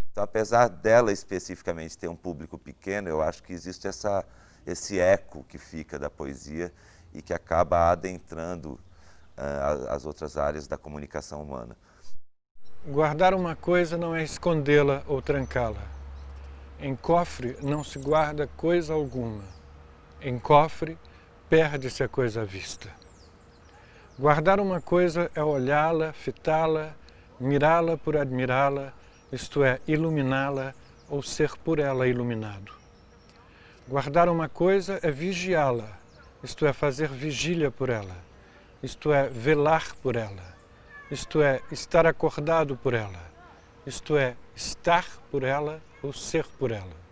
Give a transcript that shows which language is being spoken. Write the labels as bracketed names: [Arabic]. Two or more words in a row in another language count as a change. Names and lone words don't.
[Portuguese] Então, apesar dela especificamente ter um público pequeno, eu acho que existe esse eco que fica da poesia e que acaba adentrando as outras áreas da comunicação humana. Guardar uma coisa não é escondê-la ou trancá-la. Em cofre não se guarda coisa alguma. Em cofre perde-se a coisa à vista. Guardar uma coisa é olhá-la, fitá-la, mirá-la por admirá-la, isto é, iluminá-la ou ser por ela iluminado. Guardar uma coisa é vigiá-la, isto é, fazer vigília por ela, isto é, velar por ela. Isto é, estar acordado por ela, isto é, estar por ela ou ser por ela.